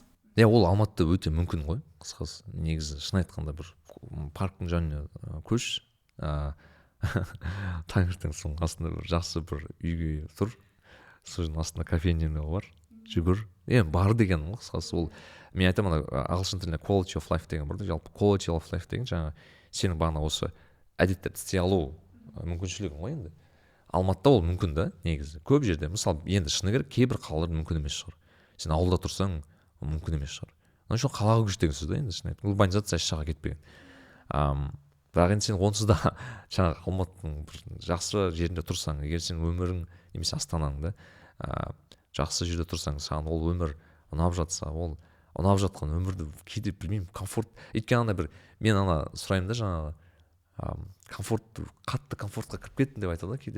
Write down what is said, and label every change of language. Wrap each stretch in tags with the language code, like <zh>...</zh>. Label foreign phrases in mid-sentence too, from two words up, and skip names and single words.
<kk>Ол Алматыда өте мүмкін ғой. Қысқасы негізі шын айтқанда бір парктың жанына көш, таңертең соның астында бір жақсы бір үйге тұр, соның астында кофейня бар, жүгір. Бар деген ғой. Қысқасы ол, мен айтамын, ағылшын тілінде</kk> <en>quality of life</en> <kk>деген бар да, жалпы</kk> <en>quality of life</en> <kk>деген жаңа сенің бағана осы әдеттерді істей алу мүмкіншілігің ғой. Енді Алматыда ол мүмкін да негізі. Көп жерде, мысалы, енді шыны керек, кейбір қалалар мүмкін емес шығар. Сен ауылда тұрсаң, мүмкін емес шығар. Оның үшін қалаға көш деген сөз да, енді шын айтып, урбанизация шаға кетпеген. Бірақ енді сен онсыз да жаңағы Алматының бір жақсы жерінде тұрсаң, егер сен өмірің немесе Астанаң да жақсы жерде тұрсаң, саған ол өмір ұнап жатса, ол ұнап жатқан өмірді кейде білмеймін, комфорт, өйткені бір мен сұраймын да жаңағы қатты комфортқа кіріп кеттім деп айтады кейде.</kk>